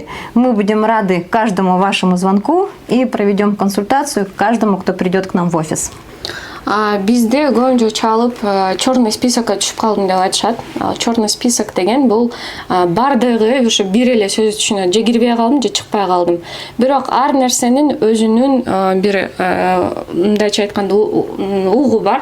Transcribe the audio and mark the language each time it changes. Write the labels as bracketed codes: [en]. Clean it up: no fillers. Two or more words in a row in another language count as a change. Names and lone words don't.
[ru] Мы будем рады каждому вашему звонку и проведем консультацию каждому, кто придет к нам в офис. [ky] Бизде көбүнчө чалып [ru] черный списокко [ky] түшүп калдым деп айтышат. [ru] Черный список [ky] деген бул бардыгы ушу бир эле сөз түшүнөт. Же кирбей калдым, же чыкпай калдым. Бирок ар нерсенин өзүнүн бир мындайча айтканда угу бар.